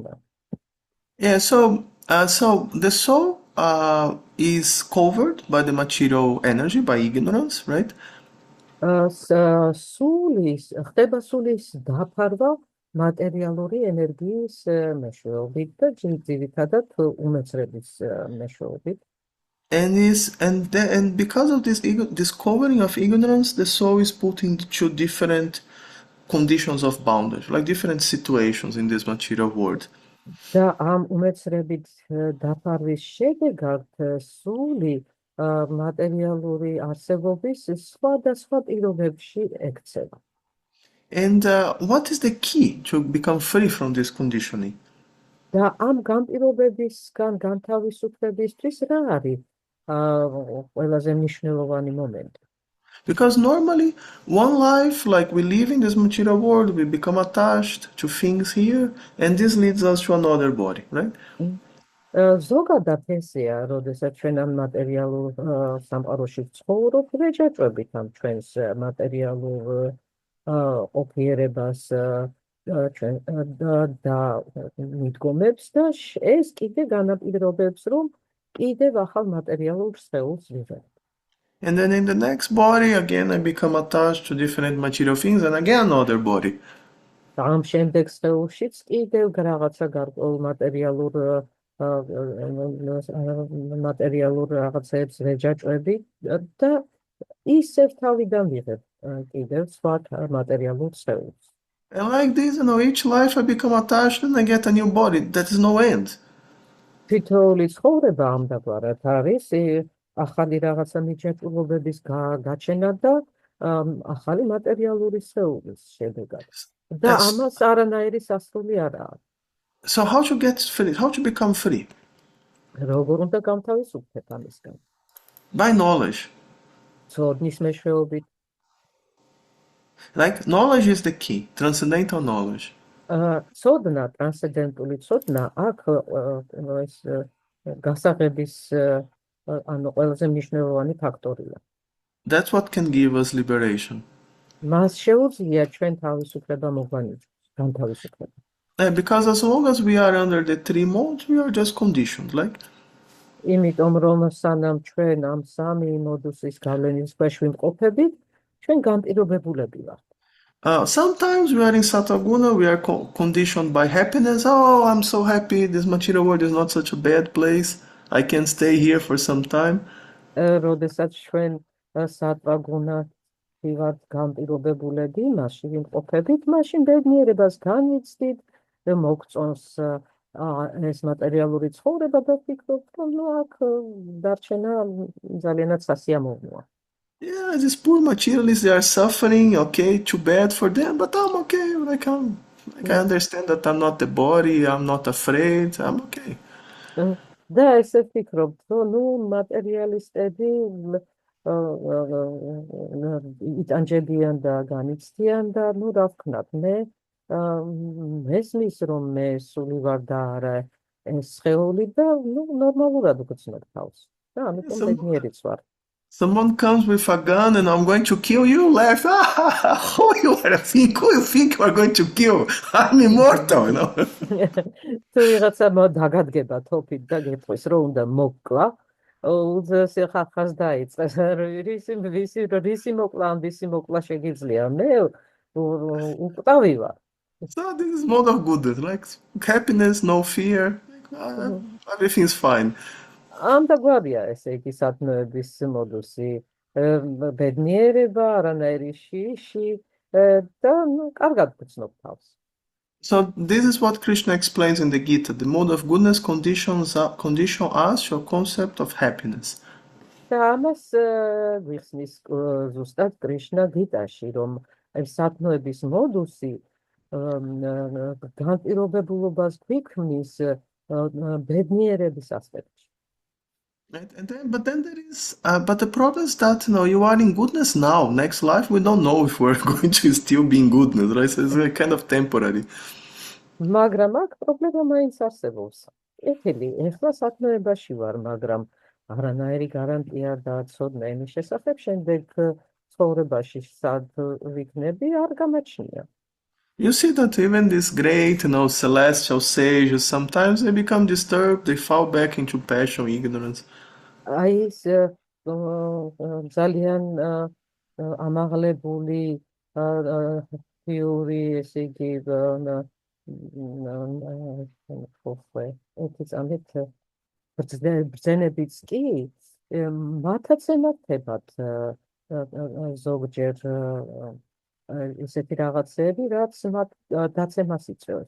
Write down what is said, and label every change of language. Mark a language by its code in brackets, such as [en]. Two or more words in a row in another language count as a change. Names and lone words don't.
[en] Yeah, so the soul is covered by the material energy, by ignorance, right? [ka] ხდება სულის დაფარვა მატერიალური ენერგიის მეშვეობით და ძირითადად უმეცრების მეშვეობით. [en] And because of this covering of ignorance, the soul is put into different conditions of bondage, like different situations in this material world. [ka] და ამ უმეცრებით დაფარვის შედეგად სული მატერიალური არსებობის სხვადასხვა პირობებში ექცევა. [en] And what is the key to become free from this conditioning? [ka] და ამ განპირობებისგან განთავისუფლებისთვის რა არის ყველაზე მნიშვნელოვანი მომენტი? [en] Because normally, one life, like we live in this material world, we become attached to things here, and this leads us to another body, right? [ka] ზოგადად ესეა, როდესაც ჩვენ ამ მატერიალურ სამყაროში ვცხოვრობთ, ვეჯაჭვებით ამ ჩვენს მატერიალურ ოფიერებას ჩვენ და მიდგომებს და ეს კიდე განაპირობებს, რომ კიდევ ახალ მატერიალურ სხეულს ვიღებ. [en] And then in the next body, again, I become attached to different material things, and again another body. [ka] ამ შემდეგ სხეულშიც კიდევ რაღაცა გარკვეულ მატერიალურ მატერიალურ რაღაცებს ვეჯაჭვები და ისევ თავიდან ვიღებ კიდევ სხვა მატერიალურ სხეულს. [en] And like this, each life I become attached and I get a new body. That is no end. [ka] თითოეული ცხოვრება ამდაგვარად არის ახალი რაღაცა მიჯაჭვობების გაჩენა და ახალი მატერიალური სხეულის შედეგად. და ამას არანაირი სასრული არ აქვს. [en] So how to get free? How to become free? [ka] როგორ უნდა გამთავისუფლდეთ ამისგან? [en] By knowledge. [ka] ცოდნის მეშვეობით. [en] Like knowledge is the key, transcendental knowledge. [ka] ცოდნა, ტრანსცენდენტული ცოდნა აქ ეს გასაღების ანუ ყველაზე მნიშვნელოვანი ფაქტორია. [en] That's what can give us liberation. [ka] მას შეუძლია ჩვენ თავისუფლება მოგვანიჭოს, განთავისუფლება. [en] Because as long as we are under the three modes, we are just conditioned, like. [ka] იმიტომ რომ სანამ ჩვენ ამ სამი მოდუსის გავლენის ქვეშ ვიმყოფებით, ჩვენ განპირობებულები ვართ. [en] Sometimes we are in Sataguna, we are conditioned by happiness. Oh, I'm so happy, this material world is not such a bad place. I can stay here for some time. [ka] როდესაც ჩვენ სატვაგუნა ვიღართ განპირობებულები, მაშინ ვიმყოფებით, მაშინ ბედნიერებას განვიცდით, მოგწონს ეს მატერიალური ცხოვრება და ვფიქრობთ, რომ აქ დარჩენა ძალიანაც სასიამოვნოა. [en] Yeah, these poor materialists, they are suffering, okay, too bad for them, but I'm okay, I understand that I'm not the body, I'm not afraid, I'm okay. [ka] და ესე ვფიქრობთ, რომ მატერიალისტები იტანჯებიან და განიცდიან და რა ვქნათ, მე მესმის რომ მე სული ვარ და არა ეს სხეული და ნორმალურად ვგრძნობ თავს. და ამიტომ ბედნიერიც ვარ. [en] Someone comes with a gun and I'm going to kill you, laugh. Who you think you are going to kill? I'm immortal, [ka] თუ ვიღაცა დაგადგება თოფით და გეტყვის რომ უნდა მოკლა, უძეს ხახას დაიწყეს. რისი მოკლა, ამისი მოკლა შეგიძლია. მე უკტავი ვარ. [en] So this is mode of goodness, like happiness, no fear, everything's fine. [ka] ამდაგვარია ესე იგი სათნოების მოდუსი, ბედნიერება, არანაირი შიში და კარგად ვგრძნობ თავს. [en] So this is what Krishna explains in the Gita. The mode of goodness condition us to a concept of happiness. [ka] და ამას გვიხსნის ზუსტად კრიშნა გიტაში, რომ სათნოების მოდუსი განპირობებულობას გვიქმნის ბედნიერების ასპექტში. [en] But then there is, but the problem is that you are in goodness now. Next life, we don't know if we're going to still be in goodness, right? So it's kind of temporary. [ka] მაგრამ აქ პრობლემა მაინც არსებობს. ეხელი, ეხლა სათნოებაში ვარ, მაგრამ არანაირი გარანტია და ცოდნა იმის შესახებ, შემდეგ ცხოვრებაში სად ვიქნები, არ გამაჩნია. [en] You see that even these great, celestial sages, sometimes they become disturbed, they fall back into passion, ignorance. [ka] აი ეს ძალიან ამაღლებული თეორი, ესე იგი ბრძენებიც კი მათაც ემართებათ ზოგჯერ ისეთი რაღაცები, რაც მათ დაცემას იწვევს.